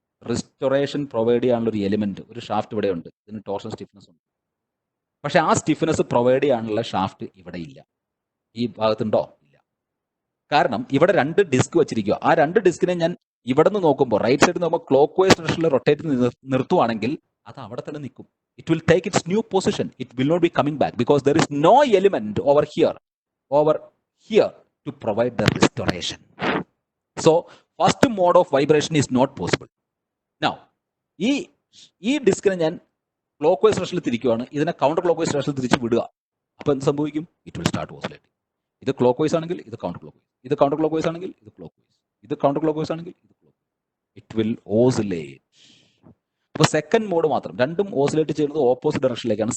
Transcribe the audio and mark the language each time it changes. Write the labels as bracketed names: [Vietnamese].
[Malayalam] Restoration provide ചെയ്യാനുള്ള ഒരു element, ഒരു ഷാഫ്റ്റ് ഇവിടെ ഉണ്ട്. ഇതിന് ടോർഷൻ സ്റ്റിഫ്നെസ് ഉണ്ട്. പക്ഷെ ആ സ്റ്റിഫ്നെസ് പ്രൊവൈഡ് ചെയ്യാനുള്ള ഷാഫ്റ്റ് ഇവിടെ ഇല്ല. ഈ ഭാഗത്തുണ്ടോ? ഇല്ല. കാരണം ഇവിടെ രണ്ട് ഡിസ്ക് വെച്ചിരിക്കുക. ആ രണ്ട് ഡിസ്കിനെ ഞാൻ ഇവിടെ നിന്ന് നോക്കുമ്പോൾ റൈറ്റ് സൈഡിൽ നോക്കുമ്പോൾ ക്ലോക്ക് വൈസ് ഡയറക്ഷനിൽ റൊട്ടേറ്റ് നിർത്തുവാണെങ്കിൽ അത് അവിടെ തന്നെ നിൽക്കും. [English] It will take its new position. It will not be coming back because there is no element over here to provide the restoration. So, first mode of vibration is not possible. Now, ഈ [Malayalam] ഈ ഡിസ്കിനെ ഞാൻ clock vice ഡയറക്ഷനിൽ തിരിക്കുകയാണ്, ഇതിനെ counter clock vice ഡയറക്ഷനിൽ തിരിച്ച് വിടുക. അപ്പോൾ എന്ത് സംഭവിക്കും? [English] It will start oscillating. [Malayalam] ഇത് ക്ലോക്ക് വൈസ് ആണെങ്കിൽ ഇത് കൗണ്ടർ ക്ലോക്ക് വൈസ്, ഇത് കൗണ്ടർ ക്ലോക്ക് വൈസ് ആണെങ്കിൽ ഇത് ക്ലോക്ക് വൈസ്, ഇത് കൗണ്ടർ ക്ലോക്ക് വൈസ് ആണെങ്കിൽ ഇത് clock vice. [English] It will oscillate. [Malayalam] അപ്പോൾ സെക്കൻഡ് മോഡ് മാത്രം, രണ്ടും ഓസിലേറ്റ് ചെയ്യുന്നത് ഓപ്പോസിറ്റ് ഡയറക്ഷനിലേക്കാണ്.